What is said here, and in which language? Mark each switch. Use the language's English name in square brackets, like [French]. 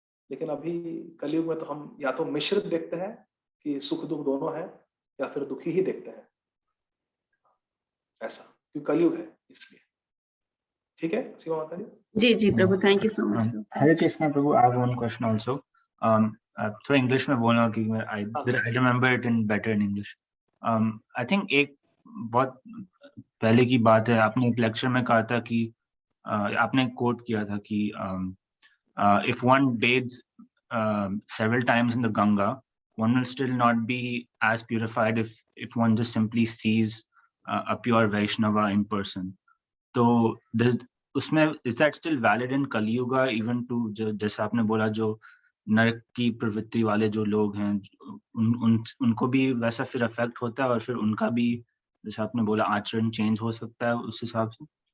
[Hindi] लेकिन अभी कलयुग में तो हम या तो मिश्रित देखते हैं कि सुख दुख दोनों है, या फिर दुखी ही देखते हैं ऐसा। क्योंकि कलयुग है इसलिए। ठीक है सीमा माता जी? जी जी प्रभु, [English] Thank you so much. Hare Krishna प्रभु, I have one question also. [Hindi] तो इंग्लिश में बोलना कि [English] I remember it in better in English. I think [Hindi] एक बहुत पहले की बात है, आपने एक लेक्चर में कहा था कि [English] आपने कोट किया था कि if one bathes several times in the Ganga, one will still not be as purified if one just simply sees a pure Vaishnava in person. [Hindi] So उसमें [English] is that still valid in Kali Yuga, even to [Hindi] जैसे आपने बोला जो नरक की प्रवृत्ति वाले जो लोग हैं उनको भी वैसा फिर अफेक्ट होता है और फिर उनका भी जैसे आपने बोला आचरण चेंज हो सकता है उस हिसाब से?